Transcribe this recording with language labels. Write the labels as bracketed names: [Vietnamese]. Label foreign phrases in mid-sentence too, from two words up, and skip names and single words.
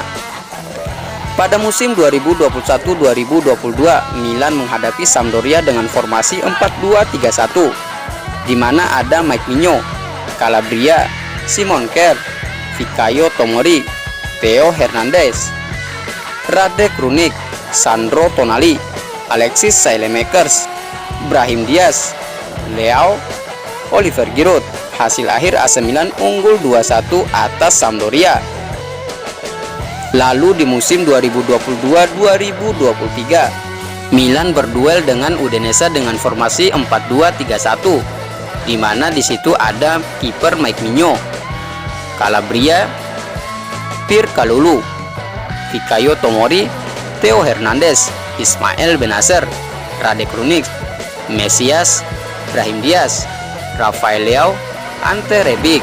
[Indonesian] Pada musim 2021-2022, Milan menghadapi Sampdoria dengan formasi 4-2-3-1, di mana ada Mike Mignon, Calabria, Simon Kjær, Fikayo Tomori, Theo Hernandez, Rade Krunic, Sandro Tonali, Alexis Saelemaekers, Brahim Diaz, Leao, Oliver Giroud. Hasil akhir AC Milan unggul 2-1 atas Sampdoria. Lalu di musim 2022-2023, Milan berduel dengan Udinese dengan formasi 4-2-3-1, di mana di situ ada kiper Mike Mignon, Calabria, Pierre Kalulu, Fikayo Tomori, Theo Hernandez, Ismail Bennacer, Rade Krunic, Mesias, Brahim Diaz, Rafael Leao, Ante Rebic.